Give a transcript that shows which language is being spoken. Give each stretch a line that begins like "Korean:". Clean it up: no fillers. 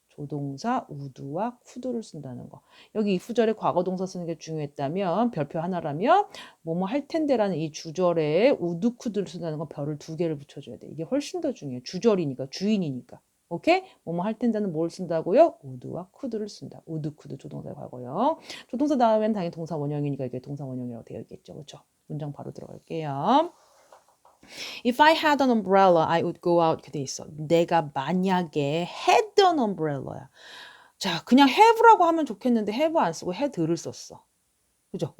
Korean: 조동사 우드와 쿠드를 쓴다는 거. 여기 이 구절에 과거 동사 쓰는 게 중요했다면 별표 하나라면 뭐뭐 할 텐데라는 이 주절에 우드 쿠드를 쓴다는 건 별을 2개를 붙여줘야 돼. 이게 훨씬 더 중요해. 주절이니까 주인이니까. 오케이? 뭐뭐 할 텐데는 뭘 쓴다고요? 우드와 쿠드를 쓴다. 우드 쿠드 조동사의 과거형. 조동사 다음엔 당연히 동사 원형이니까 이게 동사 원형이라고 되어 있겠죠. 그렇죠? 문장 바로 들어갈게요.
English: If I had an umbrella, I would go out.
Korean: 이렇게 돼 있어. 내가 만약에
English: had an umbrella
Korean: 야. 자, 그냥 have라고 하면 좋겠는데 have 안 쓰고 had를 썼어. 그죠?